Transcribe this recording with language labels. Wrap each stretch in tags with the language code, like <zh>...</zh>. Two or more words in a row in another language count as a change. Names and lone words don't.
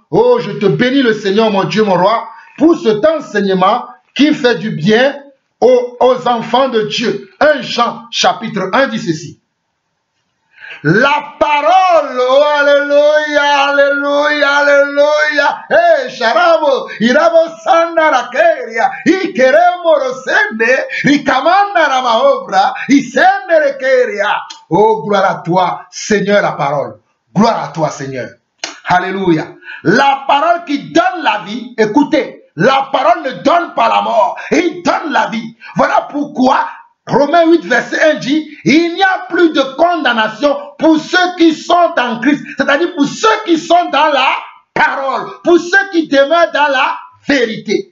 <fr>Oh, je te bénis le Seigneur, mon Dieu, mon roi, pour cet enseignement qui fait du bien aux enfants de Dieu. 1 Jean, chapitre 1, dit ceci. La parole, oh, alléluia, alléluia, alléluia, eh, sharabo, irabo sanda rakeria, ikeremo rosende, rikamanda ramaobra, isende rekeria. Oh, gloire à toi, Seigneur, la parole. Gloire à toi, Seigneur. Alléluia. La parole qui donne la vie, écoutez, la parole ne donne pas la mort, il donne la vie. Voilà pourquoi Romains 8, verset 1 dit, il n'y a plus de condamnation pour ceux qui sont en Christ, c'est-à-dire pour ceux qui sont dans la parole, pour ceux qui demeurent dans la vérité.</fr>